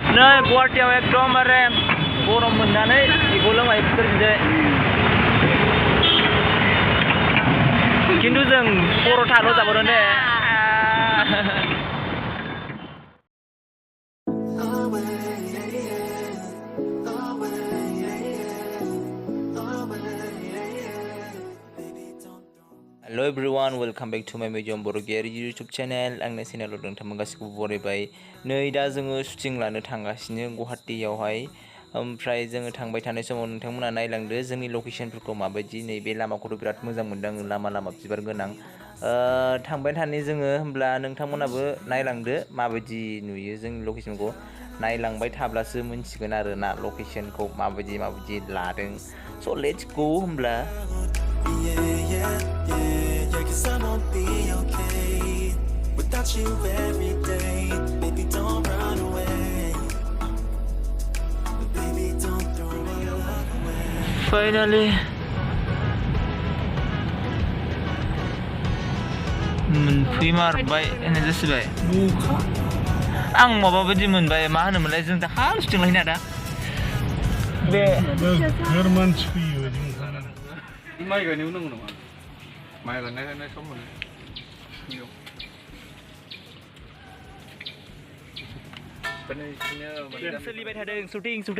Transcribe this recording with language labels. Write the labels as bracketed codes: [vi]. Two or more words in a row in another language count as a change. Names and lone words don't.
[brx] नै गुवाहाटीयाव एकदमबारे गरम मोननानै बेखौ लोंबाय बिसोर खिन्थु जों पर'थाल' जाबावदों दे [en] Hello everyone, welcome back to my Mediyon Borgoary YouTube channel. [brx] आंनि चेनेलाव नोंथांमोन गासिखौबो बरायबाय। नै दा जोङो शुटिं लानो थांगासिनो गुवाहाटीयावहाय। ओमफ्राय जोङो थांबाय थानाय समाव नोंथांमोना नायलांदो जोंनि लकेशनफोरखौ माबायदि नैबे लामाखौथ' बिराद मोजां मोनदों लामा बिबार गोनां। थांबाय थानि जोङो होमब्ला नोंथांमोनाबो नायलांदो माबायदि नुयो जोंनि लकेशनखौ। नायलांबाय थाब्लासो मोनथिगोन आरोना लकेशनखौ माबायदि लादों। [en] So let's go होमब्ला। Cause I won't be okay without you every day. Baby, don't run away. Baby, don't throw my love away. Finally. [brx] Moनफैमारबाय होननाय जासिबाय। आं माबा बायदि मोनबाय मा होनोमोनलाय जों दा हाल शुटिं लाहैना दा। बे गोरमान फैयो बायदि मोनखानानै। माइ गायनायाव नांगौ नामा? माइ गायनाय सम मोनो सोलिबाय थादों शुटिं